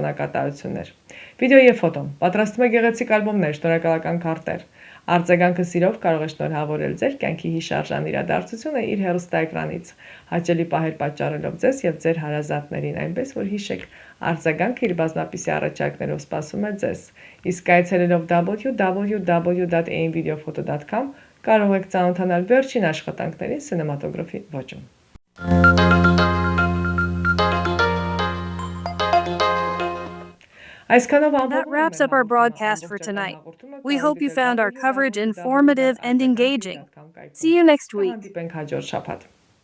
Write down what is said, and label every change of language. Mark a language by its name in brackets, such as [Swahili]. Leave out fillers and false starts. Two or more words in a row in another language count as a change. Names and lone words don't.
[Armenian] տոնակատարություններ։ Վիդեո եւ ֆոտոն պատրաստում է գեղեցիկ ալբոմներ, շնորհակալական քարտեր։ Արձագանքը սիրով կարող է շնորհավորել ձեր կյանքի հիշարժան իրադարձությունը իր հեռուստաէկրանից, հաճելի պահեր պատճառելով ձեզ եւ ձեր հարազատներին, այնպես որ հիշեք, արձագանքը իր բազմապիսի առաջարկներով սպասում է ձեզ։ Իսկ այցելելով www.amvideophoto.com կարող եք ծանոթանալ վերջին աշխատանքներին սինեմատոգրաֆի ոճում։ [English] That wraps up our broadcast for tonight. We hope you found our coverage informative and engaging. See you next week. [Armenian] Հանդիպենք հաջորդ շաբաթ։